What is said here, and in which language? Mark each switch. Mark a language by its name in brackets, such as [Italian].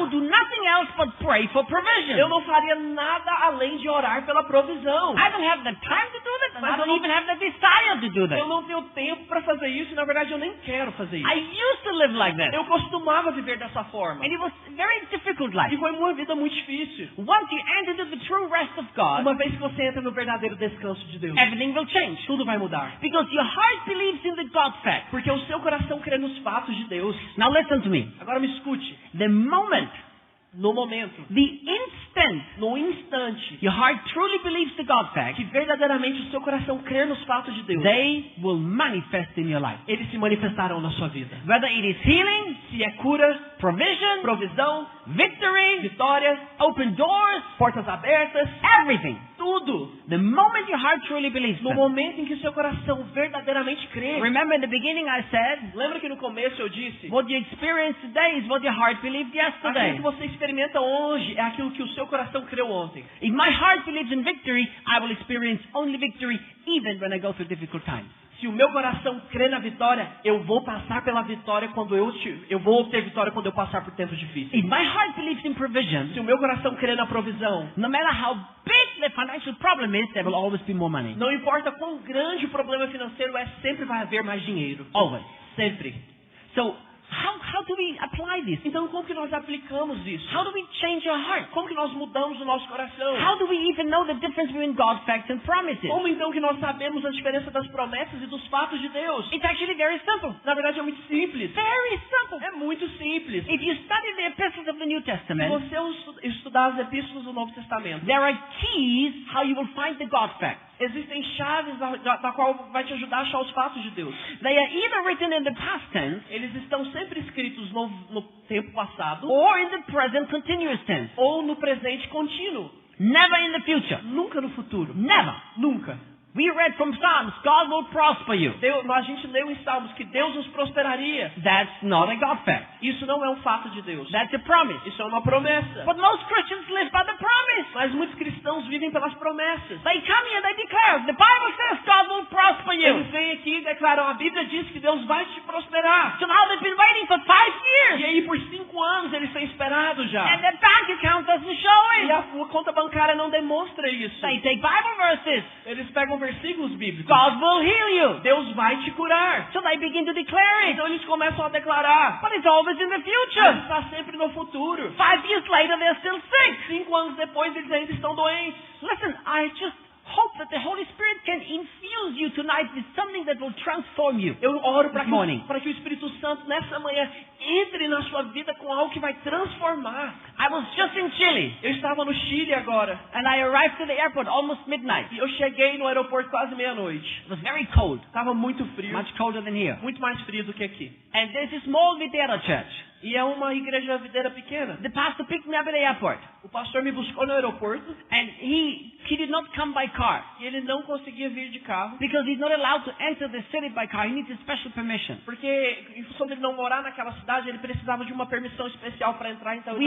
[English] would do nothing else but pray for provision. [Portuguese] Eu não faria nada além de orar pela provisão. [English] I don't have the time to do this, and [Portuguese] Mas [English] I [Portuguese] eu [English] don't [Portuguese] não- [English] even have the desire to do this. [Portuguese] Eu não tenho tempo para fazer isso e na verdade eu nem quero fazer isso. [English] I used to live like this, [Portuguese] Eu costumava viver dessa forma. [English] and it was a very difficult [Portuguese] E [English] life. [Portuguese] foi uma vida muito difícil. [English] Once you enter into the true rest of God, [Portuguese] Uma vez que você entra no verdadeiro descanso de Deus, [English] everything will change. [Portuguese] tudo vai mudar. [English] Because your heart believes in the God fact. [Portuguese] Porque o seu coração crê nos fatos de Deus. [English] Now listen to me. [Portuguese] Agora me escute. [English] The moment, [Portuguese] No momento, [English] the instant, [Portuguese] no instante, [English] your heart truly believes the God fact, [Portuguese] que verdadeiramente o seu coração crer nos fatos de Deus, [English] they will manifest in your life. [Portuguese] eles se manifestarão na sua vida. [English] Whether it is healing, [Portuguese] Se é cura, [English] provision, [Portuguese] provisão, [English] victory, [Portuguese] vitória, [English] open doors, [Portuguese] portas abertas, [English] everything. [Portuguese] tudo. [English] The moment your heart truly believes [Portuguese] No [English] them. [Portuguese] momento em que seu coração verdadeiramente crê. [English] Remember in the beginning I said, [Portuguese] Lembra que no começo eu disse? [English] what you experience today is what your heart believed [Portuguese] Aquilo [English] yesterday. [Portuguese] que você experimenta hoje é aquilo que o seu coração creu ontem. [English] If my heart believes in victory, I will experience only victory even when I go through difficult times. [Portuguese] Se o meu coração crê na vitória, eu vou passar pela vitória quando eu vou obter vitória quando eu passar por tempos difíceis. [English] If my heart believes in provision, [Portuguese] Se o meu coração crê na provisão, [English] no matter how big the financial problem is, there will always be more money. [Portuguese] não importa quão grande o problema financeiro é, sempre vai haver mais dinheiro. [English] Always. [Portuguese] Sempre. [English] So, how do we apply this? [Portuguese] Então como que nós aplicamos isso? [English] How do we change our heart? [Portuguese] Como que nós mudamos o nosso coração? [English] How do we even know the difference between God's facts and promises? [Portuguese] Como então que nós sabemos a diferença das promessas e dos fatos de Deus? [English] It's actually very simple. [Portuguese] Na verdade é muito simples. [English] Very simple. [Portuguese] É muito simples. [English] If you study the epistles of the New [Portuguese] Se [English] Testament, [Portuguese] você estudar as epístolas do Novo Testamento, [English] there are keys how you will find the God facts. [Portuguese] existem chaves da qual vai te ajudar a achar os fatos de Deus. [English] They are either written in the past tense [Portuguese] Eles estão sempre escritos no tempo passado [English] or in the present continuous tense. [Portuguese] ou no presente contínuo. [English] Never in the future. [Portuguese] Nunca no futuro. [English] Never. [Portuguese] Nunca. [English] We read from Psalms, God will prosper you. [Portuguese] A gente leu em Salmos que Deus nos prosperaria. [English] That's not a God fact. [Portuguese] Isso não é um fato de Deus. [English] That's a promise. [Portuguese] Isso é uma promessa. [English] But most Christians live by the promise. [Portuguese] Mas muitos cristãos vivem pelas promessas. [English] They come here, they declare, the Bible says God will prosper you. [Portuguese] Eles vêm aqui e declaram, a Bíblia diz que Deus vai te prosperar. [English] So now they've been waiting for 5 [Portuguese] E [English] years. [Portuguese] aí por 5 anos eles têm esperado já. [English] And their bank account doesn't show [Portuguese] E [English] it. [Portuguese] a conta bancária não demonstra isso. [English] They take Bible verses. [Portuguese] Eles pegam versículos bíblicos. [English] God will heal you. [Portuguese] Deus vai te curar. [English] So they begin to declare it. [Portuguese] Então eles começam a declarar. [English] But it's always in the [Portuguese] Mas [English] future. [Portuguese] está sempre no futuro. [English] 5 years later, they're still sick. [Portuguese] 5 anos depois eles ainda estão doentes. [English] Listen, I just hope that the Holy Spirit can infuse you tonight with something that will transform you. [Portuguese] Eu oro para [English] This morning. [Portuguese] que o Espírito Santo nessa manhã entre na sua vida com algo que vai transformar. [English] I was just in Chile, [Portuguese] Eu estava no Chile agora. [English] and I arrived to the airport almost midnight. [Portuguese] E eu cheguei no aeroporto quase meia-noite. [English] It was very cold, [Portuguese] Estava muito frio. [English] much colder than here. [Portuguese] Muito mais frio do que aqui. [English] And there's a small Videra church. [Portuguese] E é uma igreja videira pequena. [English] The pastor picked me up at the airport, [Portuguese] O pastor me buscou no aeroporto [English] and he did not come by car [Portuguese] e ele não conseguia vir de carro. [English] because he's not allowed to enter the city by car. He needs a special permission. [Portuguese] Porque, em função dele não morar naquela cidade, ele precisava de uma permissão especial para entrar, então ele